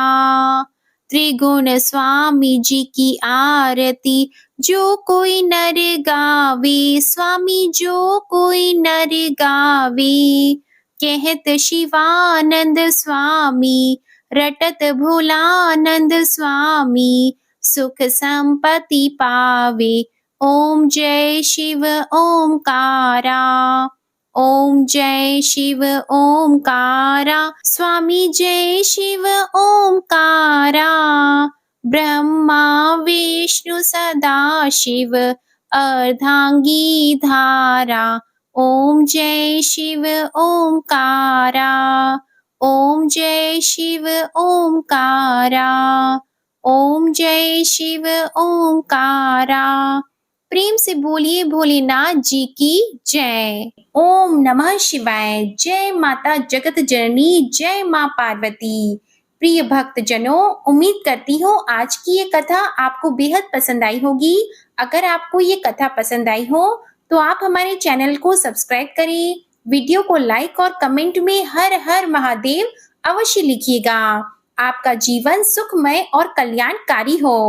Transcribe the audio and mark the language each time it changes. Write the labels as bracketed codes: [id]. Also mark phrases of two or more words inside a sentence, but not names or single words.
[hi] त्रिगुण स्वामी जी की आरती जो कोई नर गावे, स्वामी जो कोई नर गावे। कहत शिवानंद स्वामी, रटत भोलानंद स्वामी। सुख संपत्ति पावे, ओम जय शिव ओमकारा। ओम जय शिव ओमकारा, स्वामी जय शिव ओमकारा। ब्रह्मा विष्णु सदा शिव, अर्धांगी धारा। ओम जय शिव ओमकारा। ओम जय शिव ओमकारा। ओम जय शिव ओमकारा। प्रेम से बोलिए भोलेनाथ जी की जय। [sa] ओम नमः शिवाय। [hi] जय माता जगत जननी, जय माँ पार्वती। प्रिय भक्त जनों, उम्मीद करती हूँ आज की ये कथा आपको बेहद पसंद आई होगी। अगर आपको ये कथा पसंद आई हो तो आप हमारे चैनल को सब्सक्राइब करें, वीडियो को लाइक और कमेंट में हर हर महादेव अवश्य लिखिएगा। आपका जीवन सुखमय और कल्याणकारी हो।